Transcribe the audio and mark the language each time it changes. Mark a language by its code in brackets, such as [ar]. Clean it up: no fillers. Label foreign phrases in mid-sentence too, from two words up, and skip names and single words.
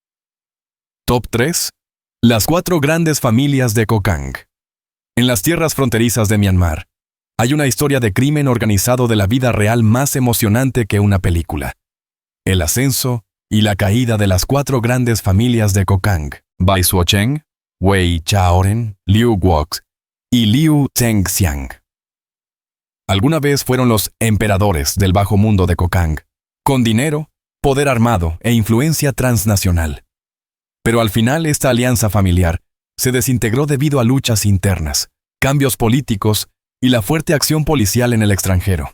[es] Top 3. Las 4 grandes familias de Kokang. En las tierras fronterizas de Myanmar, hay una historia de crimen organizado de la vida real más emocionante que una película. El ascenso y la caída de las 4 grandes familias de Kokang: Bai Suocheng, Wei Chaoren, Liu Guox y Liu Zhengxiang. Alguna vez fueron los emperadores del bajo mundo de Kokang, con dinero, poder armado e influencia transnacional. Pero al final esta alianza familiar se desintegró debido a luchas internas, cambios políticos y la fuerte acción policial en el extranjero.